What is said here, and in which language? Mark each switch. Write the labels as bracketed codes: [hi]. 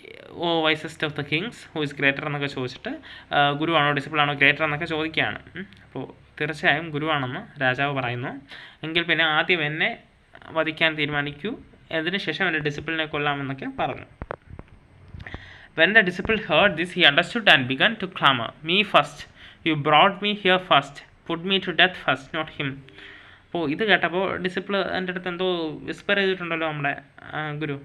[en] "oh wisest of the kings, who is greater" [ml] എന്നൊക്കെ ചോദിച്ചിട്ട്, ഗുരുവാണോ ഡിസിപ്ലിനാണോ greater എന്നൊക്കെ ചോദിക്കുകയാണ്. അപ്പോൾ തീർച്ചയായും ഗുരുവാണെന്ന് രാജാവ് പറയുന്നു. എങ്കിൽ പിന്നെ ആദ്യം എന്നെ വധിക്കാൻ തീരുമാനിക്കൂ, അതിനുശേഷം എൻ്റെ ഡിസിപ്ലിനെ കൊല്ലാമെന്നൊക്കെ പറഞ്ഞു. [en] When the disciple heard this, he understood and began to clamor, "Me first. You brought me here first. Put me to death first, not him." [ml] അപ്പോൾ ഇത് കേട്ടപ്പോൾ ഡിസിപ്പിൾ എൻ്റെ അടുത്ത് എന്തോ വിസ്പർ ചെയ്തിട്ടുണ്ടല്ലോ നമ്മുടെ ഗുരു.